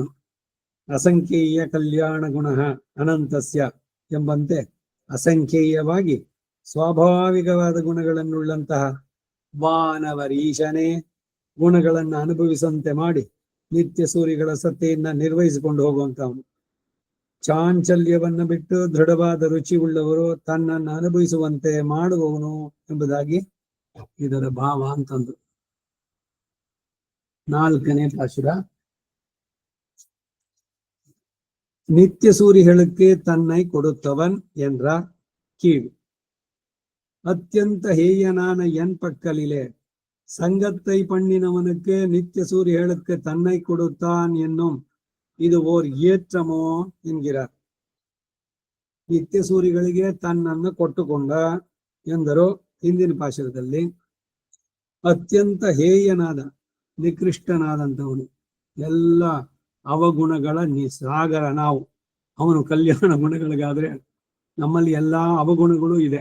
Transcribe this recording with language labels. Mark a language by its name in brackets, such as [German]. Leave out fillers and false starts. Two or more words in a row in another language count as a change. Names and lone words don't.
[Sanskrit] ಅಸಂಖ್ಯೇಯ ಕಲ್ಯಾಣ ಗುಣ ಅನಂತಸ್ಯ [Kannada] ಎಂಬಂತೆ ಅಸಂಖ್ಯೇಯವಾಗಿ ಸ್ವಾಭಾವಿಕವಾದ ಗುಣಗಳನ್ನುಳ್ಳಂತಹ ವಾನವರೀಶನೇ ಗುಣಗಳನ್ನು ಅನುಭವಿಸಂತೆ ಮಾಡಿ ನಿತ್ಯ ಸೂರಿಗಳ ಸತ್ತೆಯನ್ನ ನಿರ್ವಹಿಸಿಕೊಂಡು ಹೋಗುವಂತವನು. ಚಾಂಚಲ್ಯವನ್ನ ಬಿಟ್ಟು ದೃಢವಾದ ರುಚಿ ಉಳ್ಳವರು ತನ್ನನ್ನು ಅನುಭವಿಸುವಂತೆ ಮಾಡುವವನು ಎಂಬುದಾಗಿ ಇದರ ಭಾವ ಅಂತಂದು. 4ನೇ ಪಾಶುರ. [Tamil] நித்திய சூரிகளுக்கு தன்னை கொடுத்தவன் என்றார் கீழ். அத்தியந்த ஹேயனான என் பக்கலிலே சங்கத்தை பண்ணினவனுக்கு நித்திய சூரியர்களுக்கு தன்னை கொடுத்தான் என்னும் இது ஓர் ஏற்றமோ என்கிறார். [Kannada] ನಿತ್ಯ ಸೂರಿಗಳಿಗೆ ತನ್ನನ್ನು ಕೊಟ್ಟುಕೊಂಡ ಎಂದರು. ಹಿಂದಿನ ಪಾಶದಲ್ಲಿ ಅತ್ಯಂತ ಹೇಯನಾದ ನಿಕೃಷ್ಟನಾದಂಥವನು, ಎಲ್ಲ ಅವಗುಣಗಳ ಸಾಗರ ನಾವು. ಅವನು ಕಲ್ಯಾಣ ಗುಣಗಳಿಗಾದ್ರೆ ನಮ್ಮಲ್ಲಿ ಎಲ್ಲಾ ಅವಗುಣಗಳು ಇದೆ.